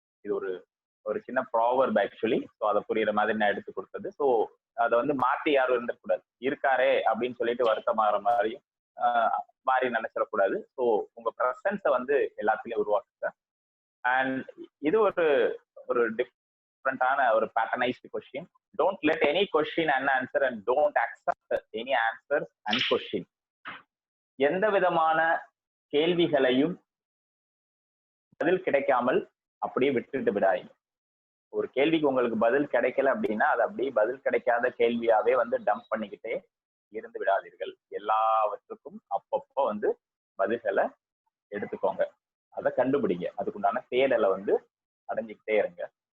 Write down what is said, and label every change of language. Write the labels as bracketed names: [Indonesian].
[Tamil] இது ஒரு சின்ன ப்ராவர்ப் ஆக்சுவலி. ஸோ அதை புரியுற மாதிரி நான் எடுத்து கொடுத்தது. ஸோ அதை வந்து மாற்றி யாரும் இருந்துடக்கூடாது, இருக்காரே அப்படின்னு சொல்லிட்டு வருத்தமாகற மாதிரியும் மாறி நினைச்சிடக்கூடாது. ஸோ உங்க ப்ரெசன்ஸை வந்து எல்லாத்துலயும் உருவாக்குங்க. அண்ட் இது ஒரு டிஃப்ரெண்டான ஒரு பேட்டர்னைஸ்டு question. [English] Don't let any question unanswered and don't accept any answers unquestioned. [Tamil] எந்த விதமான கேள்விகளையும் பதில் கிடைக்காமல் அப்படியே விட்டுட்டு விடாதீங்க. ஒரு கேள்விக்கு உங்களுக்கு பதில் கிடைக்கல அப்படின்னா அது அப்படியே பதில் கிடைக்காத கேள்வியாவே வந்து டம்ப் பண்ணிக்கிட்டே இருந்து விடாதீர்கள். எல்லாவற்றுக்கும் அப்பப்போ வந்து பதில்களை எடுத்துக்கோங்க, அதை கண்டுபிடிங்க, அதுக்குண்டான தேடலை வந்து அடைஞ்சுக்கிட்டே இருங்க.